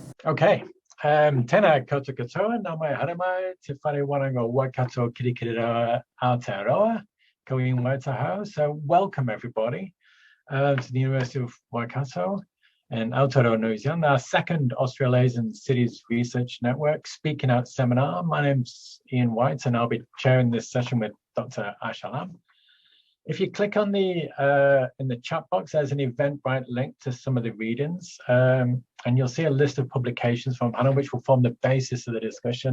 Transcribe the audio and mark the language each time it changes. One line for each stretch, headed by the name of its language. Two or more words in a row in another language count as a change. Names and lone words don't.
English: Okay.
Māori: Tēnā koutou katoa, nā mai haramai, te whare waranga Waikato Kirikiriroa Aotearoa, ko i Waitaha.
English: So welcome everybody to the University of Waikato in Aotearoa, New Zealand, our second Australasian Cities Research Network Speaking Out seminar. My name's Ian White and I'll be chairing this session with Dr. Ash Alam. If you click on the in the chat box, there's an Eventbrite link to some of the readings, and you'll see a list of publications from Hannah, which will form the basis of the discussion.